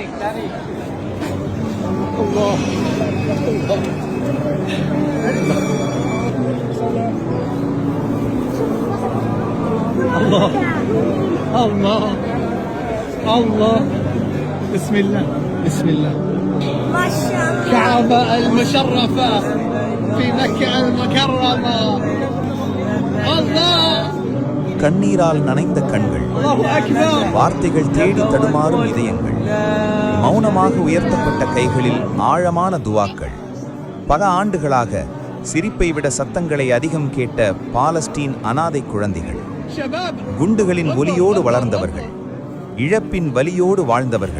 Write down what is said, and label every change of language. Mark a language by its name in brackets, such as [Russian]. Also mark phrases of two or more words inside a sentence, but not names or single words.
[Arabic] الله الله الله الله. بسم الله بسم الله. ما شاء الله. كعبة المشرفة في مكة المكرمة. الله. [Tamil] கண்ணீரால் நனைந்த கண்கள், வார்த்தைகள் தேடி தடுமாறும் இதயங்கள், மௌனமாக உயர்த்தப்பட்ட கைகளில் ஆழமான துவாக்கள். பல ஆண்டுகளாக சிரிப்பை விட சத்தங்களை அதிகம் கேட்ட பாலஸ்தீன் அனாதை குழந்தைகள், குண்டுகளின் ஒலியோடு வளர்ந்தவர்கள், இழப்பின் வலியோடு வாழ்ந்தவர்கள்.